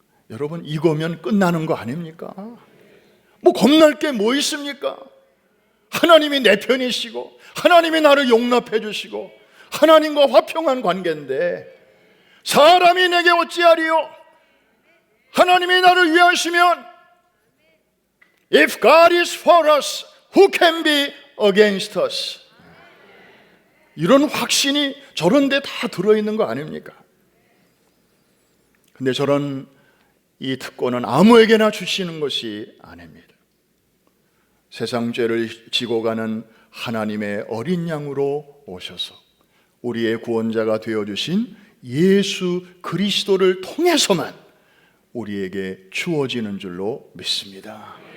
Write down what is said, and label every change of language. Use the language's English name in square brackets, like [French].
[Korean] 여러분 이거면 끝나는 거 아닙니까? 겁날 게 뭐 있습니까? 하나님이 내 편이시고 하나님이 나를 용납해 주시고 하나님과 화평한 관계인데 사람이 내게 어찌하리요? 하나님이 나를 위하시면 [English] If God is for us, who can be against us? [Korean] 이런 확신이 저런 데 다 들어있는 거 아닙니까? 근데 저런 이 특권은 아무에게나 주시는 것이 아닙니다. 세상 죄를 지고 가는 하나님의 어린 양으로 오셔서 우리의 구원자가 되어주신 예수 그리스도를 통해서만 우리에게 주어지는 줄로 믿습니다.